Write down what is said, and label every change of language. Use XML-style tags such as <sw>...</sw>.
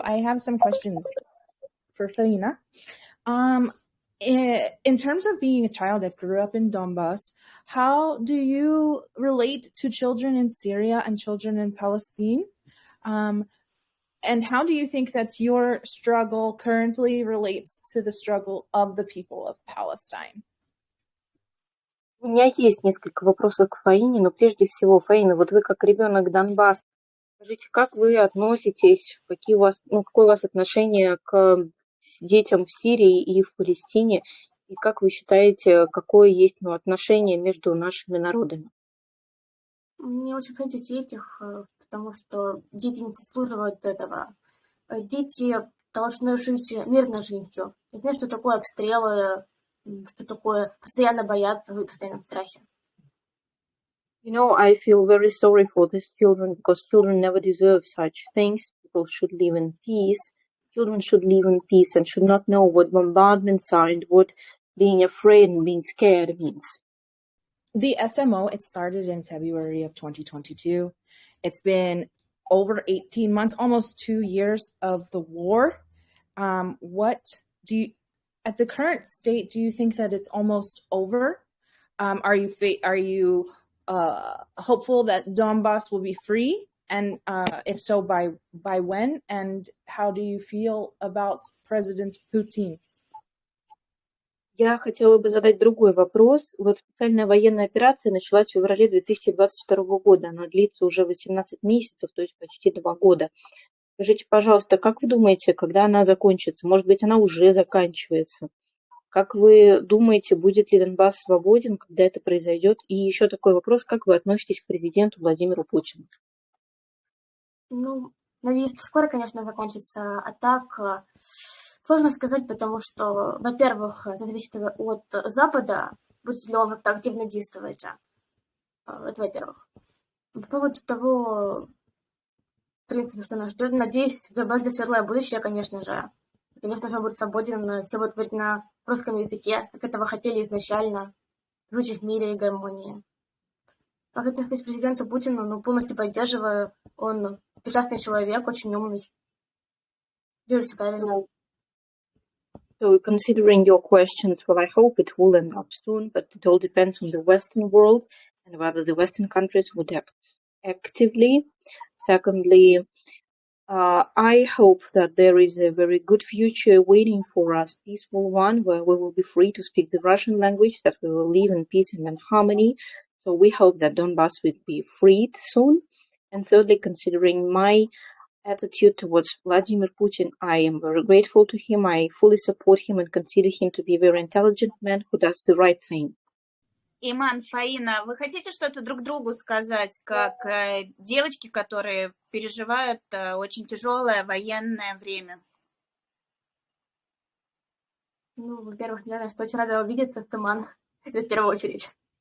<en>I have some questions for Faina. In terms of being a child that grew up in Donbass, how do you relate to children in Syria and children in Palestine? And how do you think that your struggle currently relates to the struggle of the people of Palestine?</en> <ru>У меня есть несколько вопросов к Фаине, но прежде всего, Фаина, вот вы как ребенок Донбасса, скажите, как вы относитесь, какое у вас отношение к детям в Сирии и в Палестине, и как вы считаете, какое есть отношение между нашими народами? Мне очень жаль детей этих потому что дети не заслуживают этого. Дети должны жить мирной жизнью. Не знаю, что такое обстрелы, что такое постоянно бояться, вы постоянно в страхе.</ru> <en>You know, I feel very sorry for these children because children never deserve such things. People should live in peace. Children should live in peace and should not know what bombardments are and what being afraid and being scared means. The SMO, it started in February of 2022. It's been over 18 months, almost 2 years of the war. What do you, at the current state, do you think that it's almost over? Are you hopeful that Donbass will be free? And if so, by when? And how do you feel about President Putin?</en> <ru>Я хотела бы задать другой вопрос. Вот специальная военная операция началась в феврале 2022 года. Она длится уже 18 месяцев, то есть почти 2 года. Скажите, пожалуйста, как вы думаете, когда она закончится? Может быть, она уже заканчивается? Как вы думаете, будет ли Донбасс свободен, когда это произойдет? И еще такой вопрос, как вы относитесь к президенту Владимиру Путину? Ну, надеюсь, что скоро, конечно, закончится. А так, сложно сказать, потому что, во-первых, это зависит от Запада, будет ли он как-то активно действовать. Это во-первых. По поводу того, в принципе, что нас ждет, надеюсь, добавить светлое будущее, конечно же. Конечно же, он будет свободен, все будет говорить на русском языке, как этого хотели изначально, жить в мире и гармонии. Как отношусь к президенту Путину, ну, полностью поддерживаю. Он прекрасный человек, очень умный. Делает все правильно.</ru> <en>So, considering your questions, well, I hope it will end up soon, but it all depends on the Western world and whether the Western countries would act actively. Secondly, I hope that there is a very good future waiting for us, peaceful one, where we will be free to speak the Russian language, that we will live in peace and in harmony. So we hope that Donbass will be freed soon. And thirdly, considering my attitude towards Vladimir Putin, I am very grateful to him. I fully support him and consider him to be a very intelligent man who does the right thing.</en> <ru>Иман, Фаина, вы хотите что-то друг другу сказать, как девочки, которые переживают очень тяжелое военное время? Ну, во-первых, наверное, что очень рада увидеться, Туман, это в первую очередь.</ru>